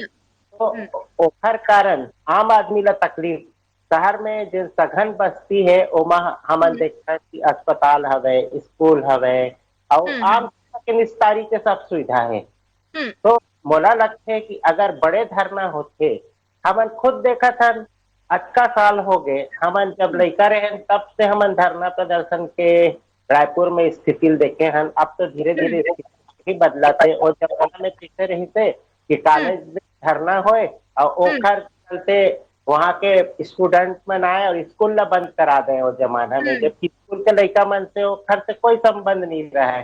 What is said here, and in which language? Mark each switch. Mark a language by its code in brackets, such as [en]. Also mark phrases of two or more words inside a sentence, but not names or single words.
[hne] तो ओखर कारण आम आदमी ला तकलीफ। शहर में जो सघन बस्ती है ओमा हमन देखते कि अस्पताल हवे, स्कूल हवे और आम के निस्तारी के सब सुविधा है। तो मोला लगता है कि अगर बड़े धरना होते, हमन खुद देखा था अच्छा साल हो गए हमन जब लड़का रहे तब से हमन धरना प्रदर्शन के रायपुर में स्थिति देखे हैं। अब तो धीरे धीरे स्थिति बदला थे और जब में पीछे रही थे कि कॉलेज में धरना होए और ओखर चलते वहाँ के स्टूडेंट मन आए और स्कूल ला बंद करा दे वो जमाना में, जबकि स्कूल के लड़का मन से ओखर से कोई संबंध नहीं रहा है।